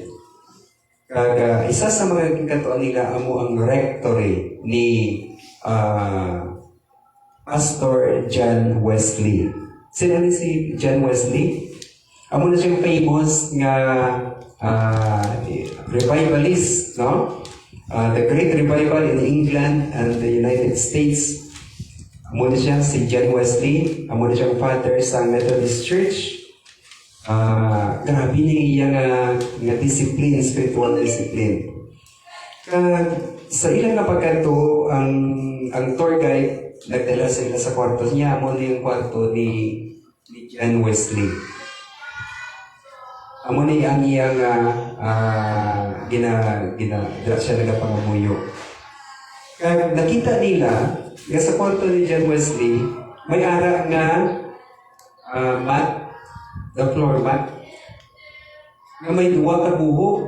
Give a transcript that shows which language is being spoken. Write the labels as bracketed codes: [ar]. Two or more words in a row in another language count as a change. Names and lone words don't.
[hil] Isa sa mga kantoan nila amo ang rectory ni Pastor John Wesley. Sino ni si John Wesley? Amo na siyang famous nga revivalist, no? [en] The Great Revival in England and the United States. [hil] Amo na siya si John Wesley. Amo na siyang father sa Methodist Church. Grabe niya nga discipline, [en] spiritual discipline. [hil] Sa ilang napagkanto, ang tour guide, nagdala sila sa kwarto niya. Amo na yung kwarto ni John Wesley. Amo na ang iyang dila siya nagapangamuyo. Nakita nila nga sa kwarto ni John Wesley, May ara nga mat, [en] the floor mat, [hil] nga may duwa ka buho.